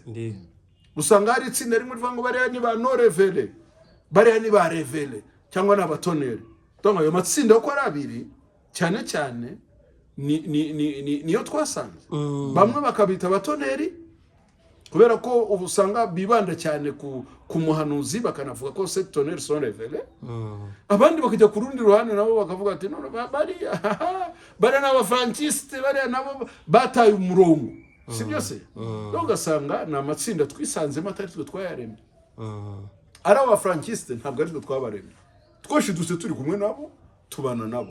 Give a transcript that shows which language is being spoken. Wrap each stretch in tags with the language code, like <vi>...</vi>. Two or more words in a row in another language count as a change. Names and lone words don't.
<rw>Usanga hari itsinda rimwe rivuga ngo bariya ni ba norevele, bariya ni ba revele, cyangwa ni abatoneri. Donc ayo matsinda uko ari abiri cyane cyane niyo twasanze. Bamwe bakabita abatoneri kubera ko ubusanga bibanda cyane ku muhanuzi, bakanavuga ko</rw> <fr>ces tonnerres sont révélés.</fr> <rw>Abandi bakajya ku rundi ruhande nabo bakavuga ati none bariya n'abafantiste, bariya nabo bataye umurongo, si byose? Ugasanga ni amatsinda twisanzemo atari twe twayaremye. Ari abafantiste ntabwo ari twe twabaremye, twashidutse turi kumwe nabo, tubana nabo.</rw>